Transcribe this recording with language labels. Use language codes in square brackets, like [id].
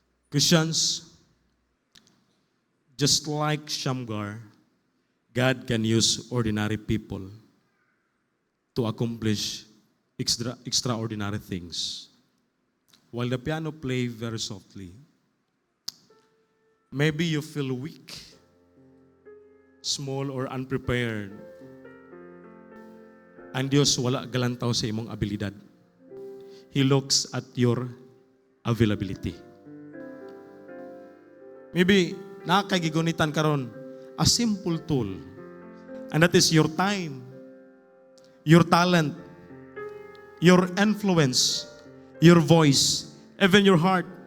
[en] Christians, just like Shamgar, God can use ordinary people to accomplish extraordinary things. While the piano play very softly, maybe you feel weak, small or unprepared. [ceb] Ang Diyos wala galantaw sa imong abilidad. [en] He looks at your availability. Maybe [ceb] nakakagigunitan karon [en] a simple tool, and that is your time, your talent, your influence, your voice, even your heart.